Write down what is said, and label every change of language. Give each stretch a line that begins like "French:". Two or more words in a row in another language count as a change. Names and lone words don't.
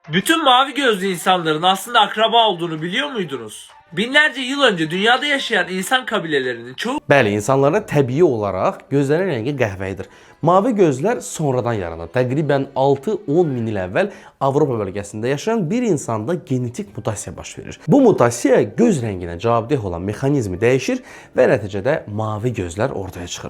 Turkish: Bütün mavi gözlü insanların aslında akraba olduğunu biliyor muydunuz? Binlerce yıl önce dünyada yaşayan insan kabilelerinin çoğu
Azerbaijani: Bəli, insanlarda təbii olaraq gözlərin rəngi qəhvəyidir. Mavi gözlər sonradan yaranır. Təqribən 6-10 min il əvvəl Avropa bölgəsində yaşayan bir insanda genetik mutasiya baş verir. Bu mutasiya göz rənginə cavabdeh olan mexanizmi dəyişir və nəticədə mavi gözlər ortaya çıxır.